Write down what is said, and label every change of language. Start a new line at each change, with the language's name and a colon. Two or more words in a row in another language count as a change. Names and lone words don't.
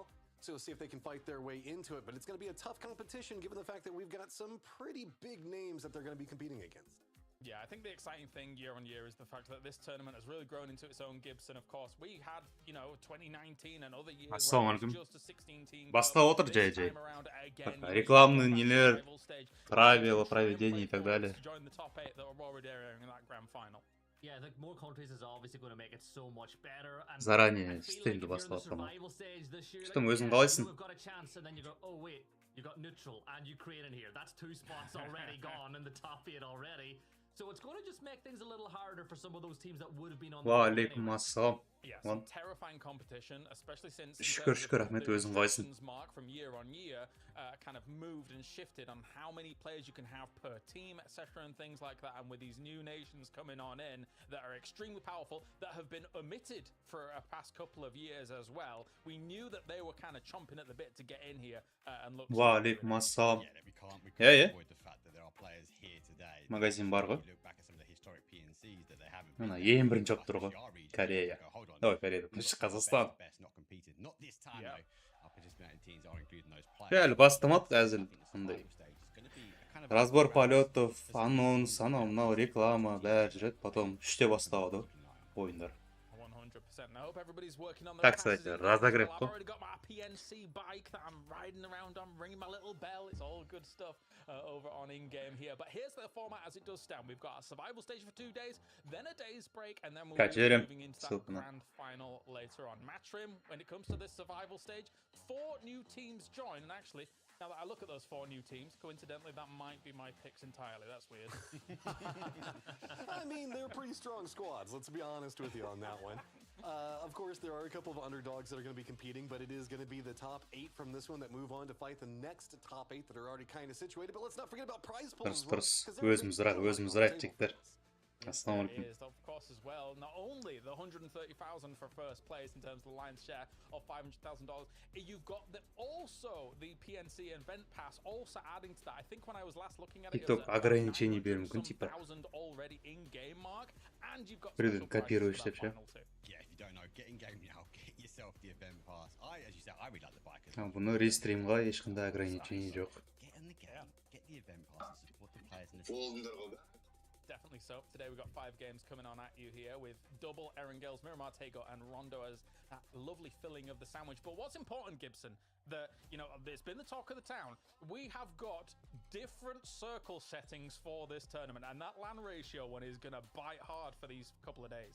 English: So we'll see if they can fight their way into it, but it's going to be a tough competition given the fact that we've got some pretty big names that they're going to be competing against. Yeah, I think the exciting thing year on year is the fact that this tournament has really grown into its own Gibson. Of course, we had, 2019 and other years
Kazakh: Ассалаумағалейкум.
English: just a 16 team.
Kazakh: Бастап отыр JJ. Рекламный нелер,
Russian: правила проведения и так далее.
English: Yeah, I think more countries is obviously going to make it so much better. And
Russian: Заранее
English: I feel
Russian: стильно
English: like if you're in the
Kazakh: бастап отыр.
English: survival stage this year,
Russian: Что,
English: like,
Kazakh: өзің
English: yeah,
Kazakh: қалайсың?
English: you've got a chance, and then you go, oh wait, you got neutral and Ukraine in here. That's 2 spots already gone in the top 8 already. So it's going to just make things a little harder for some of those teams that would have been on the board
Kazakh: Валейкум
English: anyway.
Kazakh: ассалам.
English: Yes, One. terrifying competition, especially since
Kazakh: Шүкір, Ахмет, өзің қалайсың?
English: mark from year on year kind of moved and shifted on how many players you can have per team, etc., and things like that. And with these new nations coming on in that are extremely powerful, that have been omitted for a past couple of years as well, we knew that they were kind of chomping at the bit to get in here and look.
Kazakh: Валейкум ассалам.
English: Yeah, we can't Yeah. avoid the fact that there are players here today.
Kazakh: Магазин бар ғой.
English: You look back at some of the historic PNCs that they haven't
Kazakh: Мына
English: been
Kazakh: ең бірінші болып тұр ғой. Корея. Ой, Корея деп Қазақстан.
English: best not competed. Not this time Yeah. though. Our participating teams are including those players.
Kazakh: Реально бастамады әзіл.
English: I think the
Kazakh: Андай.
English: survival stage is gonna be a kind of
Russian: Разбор полетов,
Kazakh: анонс, анау мынау реклама, бәрі жүреді. Потом 3-те басталады ойындар.
English: 100%. I hope everybody's working on
Russian: Так,
English: their
Russian: кстати,
English: passes.
Russian: разогрев
English: I've
Kazakh: қой.
English: already got my PNC bike that I'm riding around on, ringing my little bell. It's all good stuff over on in-game here. But here's the format as it does stand. We've got a survival stage for 2 days, then a day's break, and then we'll be Качерим. moving into that
Russian: Ссылка на-
English: grand final later on. Matrim, when it comes to this survival stage, 4 new teams join. And actually, now that I look at those 4 new teams, coincidentally, that might be my picks entirely. That's weird. I mean, they're pretty strong squads, let's be honest with you on that one. Of course, there are a couple of underdogs that are going to be competing, but it is going to be the top 8 from this one that move on to fight the next top 8 that are already kind of situated. But let's not forget about prize pools.
Kazakh: Дұрыс, өзіміз тектер. Ассалаумағалейкум.
English: Is, of course, as well, not only the 130,000 for first place in terms of the lion's share of $500,000, you've got also the PNC event pass also adding to that. I think when I was last looking at it, it was
Kazakh: TikTok ограничений беру мүмкін, типа.
English: 900,000 already in game mark, and you've got
Kazakh: Біреуден
English: special prizes
Russian: копируешь
English: for
Kazakh: деп
English: that
Kazakh: ше.
English: final too. Yeah, if you don't know, get in game now. Get yourself the event pass. As you said, I really like the bike. As А, well.
Kazakh: бұны рестримға ешқандай ограничений жоқ.
English: Get in the game. Get the event pass and support the players in the team. Definitely so. Today we've got 5 games coming on at you here with double Erangels, Miramar Tego, and Rondo as that lovely filling of the sandwich. But what's important, Gibson, that, it's been the talk of the town. We have got different circle settings for this tournament, and that land ratio one is going to bite hard for these couple of days.